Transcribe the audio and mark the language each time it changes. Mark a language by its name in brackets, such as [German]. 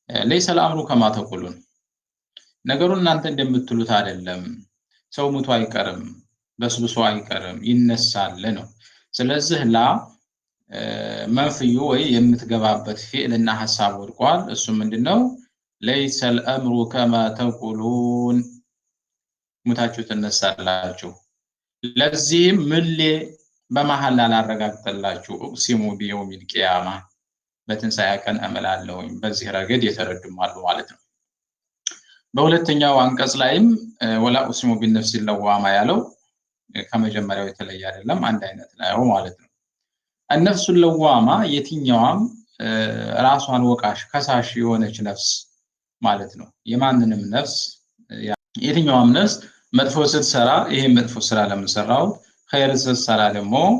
[Arabic] ليس الامر كما تقولون [Amharic] ነገሩ እናንተ እንደምትሉት አይደለም። ሰው ሙቶ አይቀርም በስብሶ አይቀርም ይነሳል ነው። ስለዚህ ላ መንፍዩ ወይ የምትገባበት ፊዕልና ሐሳብ ወድቋል። እሱ ምንድነው? [Arabic] ليس الامر كما تقولون [Amharic] ሙታችሁ ትነሳላችሁ ለዚህም ምሌ በመሐላ ላረጋግጥላችሁ [Arabic] እቅሲሙ ቢየውሚል ቂያማ [Amharic] በትንሣኤ ቀን እምላለሁኝ። በዚህ ረገድ የተረዱም አሉ ማለት ነው። በሁለተኛው አንቀጽ ላይም [Arabic] ወላ ኡቅሲሙ ቢነፍሲ ለዋማ [Amharic] ያለው ከመጀመሪያው የተለየ አይደለም፣ አንድ አይነት ነው ማለት ነው። [Arabic] النفس ለዋማ [Amharic] የትኛዋም ራሷን ወቃሽ ከሳሽ የሆነች ነፍስ ማለት ነው። የማንንም ነፍስ የትኛዋም ነፍስ መጥፎ ስትሰራ ይሄ መጥፎ ስራ ለምን ሰራው፣ ኸይር ስትሰራ ደግሞ